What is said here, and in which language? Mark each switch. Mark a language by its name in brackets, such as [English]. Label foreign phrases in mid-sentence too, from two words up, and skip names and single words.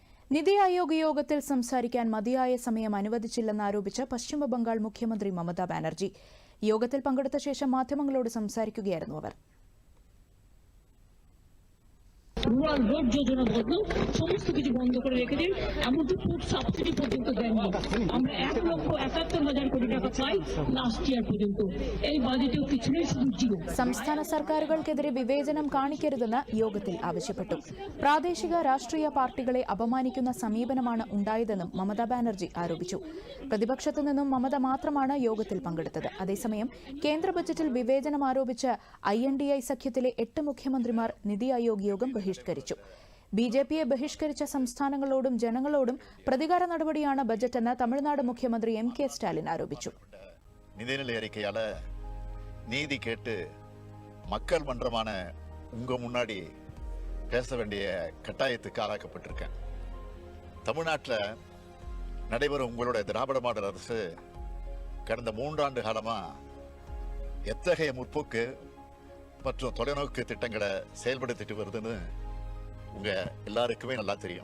[Malayalam] നിതി ആയോഗ് യോഗത്തിൽ സംസാരിക്കാൻ മതിയായ സമയം അനുവദിച്ചില്ലെന്നാരോപിച്ച് പശ്ചിമബംഗാൾ മുഖ്യമന്ത്രി മമതാ ബാനർജി. യോഗത്തിൽ പങ്കെടുത്ത ശേഷം മാധ്യമങ്ങളോട് സംസാരിക്കുകയായിരുന്നു അവർ. [English] rural road [Bangla] যোজনা বদল সমস্ত কিছু বন্ধ করে রেখে দিন, এমনকি ফুড সাবসিডি পর্যন্ত দেননি। আমরা 1,71,000 কোটি টাকা পাই [English] last year [Bangla] পর্যন্ত, এই বাজেটেও কিছুই শুধু [Malayalam] സംസ്ഥാന സർക്കാരുകൾക്കെതിരെ വിവേചനം കാണിക്കരുതെന്ന് യോഗത്തിൽ ആവശ്യപ്പെട്ടു. പ്രാദേശിക രാഷ്ട്രീയ പാർട്ടികളെ അപമാനിക്കുന്ന സമീപനമാണ് ഉണ്ടായതെന്നും മമതാ ബാനർജി ആരോപിച്ചു. പ്രതിപക്ഷത്തു നിന്നും മമത മാത്രമാണ് യോഗത്തിൽ പങ്കെടുത്തത്. അതേസമയം കേന്ദ്ര ബജറ്റിൽ വിവേചനം ആരോപിച്ച് INDI സഖ്യത്തിലെ 8 മുഖ്യമന്ത്രിമാർ നിതി ആയോഗ് യോഗം ബഹിഷ്കരിച്ചു. BJPയെ ബഹിഷ്കരിച്ച സംസ്ഥാനങ്ങളോടും ജനങ്ങളോടും പ്രതികാര നടപടിയാണ് ബജറ്റെന്ന് തമിഴ്നാട് മുഖ്യമന്ത്രി MK സ്റ്റാലിൻ ആരോപിച്ചു. [Tamil] நிதிநிலை அறிக்கையால நீதி கேட்டு மக்கள் மன்றமான உங்க முன்னாடி பேச வேண்டிய கட்டாயத்துக்கு ஆளாக்கப்பட்டிருக்கேன். தமிழ்நாட்டில் நடைபெறும் உங்களுடைய திராவிட மாடல் அரசு கடந்த 3 ஆண்டு காலமா எத்தகைய முற்போக்கு மற்றும் தொலைநோக்கு திட்டங்களை செயல்படுத்திட்டு வருதுன்னு உங்க எல்லாருக்குமே நல்லா தெரியும்.